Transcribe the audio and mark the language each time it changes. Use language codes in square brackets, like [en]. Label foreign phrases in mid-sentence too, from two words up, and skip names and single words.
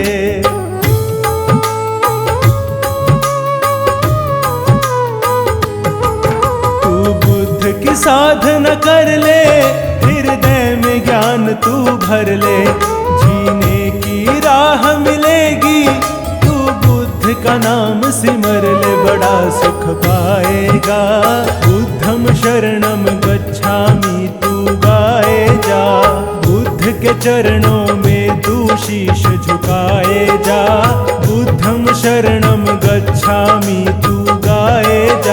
[hi] तू बुद्ध की साधना कर ले, हृदय में ज्ञान तू भर ले। जीने की राह मिलेगी, का नाम सिमर ले, बड़ा सुख पाएगा। [pi] बुद्धम शरणम गच्छामि [hi] तू गाए जा। बुद्ध के चरणों में तू शीश झुकाए जा, [pi] बुद्धम शरणम गच्छामि [hi] तू गाए जा।